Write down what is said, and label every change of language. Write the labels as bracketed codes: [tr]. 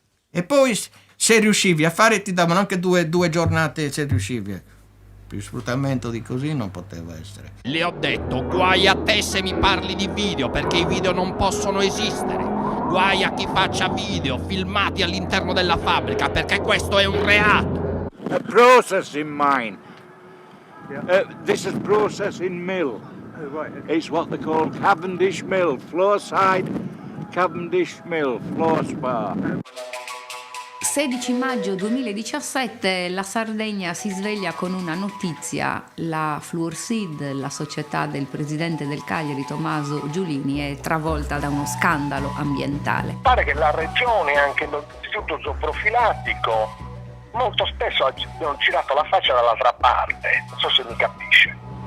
[it] E poi se riuscivi a fare ti davano anche due giornate se riuscivi. Più sfruttamento di così non poteva essere. Le ho detto, guai a te se mi parli di video, perché i video non possono esistere. Guai a chi faccia video filmati all'interno della fabbrica, perché questo è un reato. [en] A processing mine. This is processing mill. It's what they call Cavendish Mill, Floorside Cavendish Mill, floor spa. [it] 16 maggio 2017 la Sardegna si sveglia con una notizia: la Fluorsid, la società del presidente del Cagliari Tommaso Giulini, è travolta da uno scandalo ambientale. Pare che la regione e anche l'istituto zooprofilattico molto spesso hanno girato la faccia dall'altra parte, non so se mi capisce.